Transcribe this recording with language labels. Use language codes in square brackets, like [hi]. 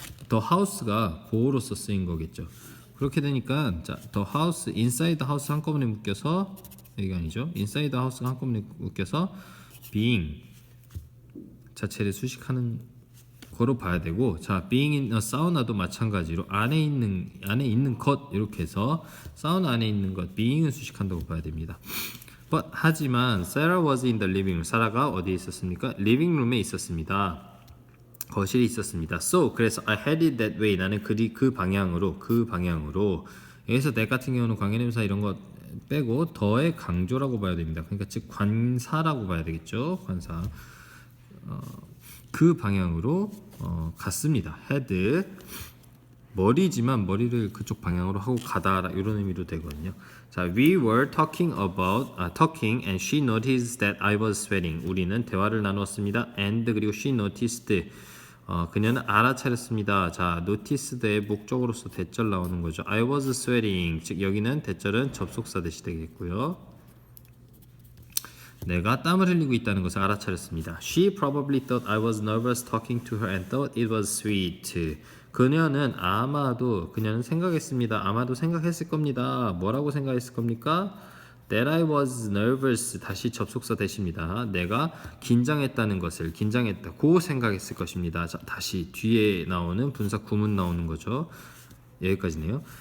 [ko] the house가 보호로서 쓰인 거겠죠. 그렇게 되니까 자 the house, [en] inside the house [ko] 한꺼번에 묶여서 여기가 아니죠. [en] inside the house [ko] 가 한꺼번에 묶여서 being 자체를 수식하는 거로 봐야 되고 자 [en] being in a sauna [ko] 도 마찬가지로 안에 있는 것 이렇게 해서 사우나 안에 있는 것 being은 수식한다고 봐야 됩니다. [en] But [ko] 하지만 [en] Sarah was in the living room. [ko] 사라가 어디에 있었습니까? living room에 있었습니다. 거실에 있었습니다. [en] So [ko] 그래서 [en] I had it that way. [ko] 나는 그 방향으로 여기서 that 같은 경우는 관계대명사 이런 거 빼고 더의 강조라고 봐야 됩니다. 그러니까 즉 관사라고 봐야 되겠죠. 관사. 그 방향으로 갔습니다. had 머리지만 머리를 그쪽 방향으로 하고 가다 이런 의미로 되거든요. [en] 자, we were talking and she noticed that I was sweating. [ko] 우리는 대화를 나누었습니다. and 그리고 [en] she noticed [ko] 그녀는 알아차렸습니다. 자, noticed의 목적으로서 대절 나오는 거죠. [en] I was sweating. [ko] 즉 여기는 대절은 접속사 대시 되겠고요. 내가 땀을 흘리고 있다는 것을 알아차렸습니다. [en] She probably thought I was nervous talking to her and thought it was sweet. [ko] 그녀는 생각했습니다. 아마도 생각했을 겁니다. 뭐라고 생각했을 겁니까? [en] That I was nervous. [ko] 다시 접속사 대시입니다. 내가 긴장했다고 생각했을 것입니다. 자, 다시 뒤에 나오는 분사 구문 나오는 거죠. 여기까지네요.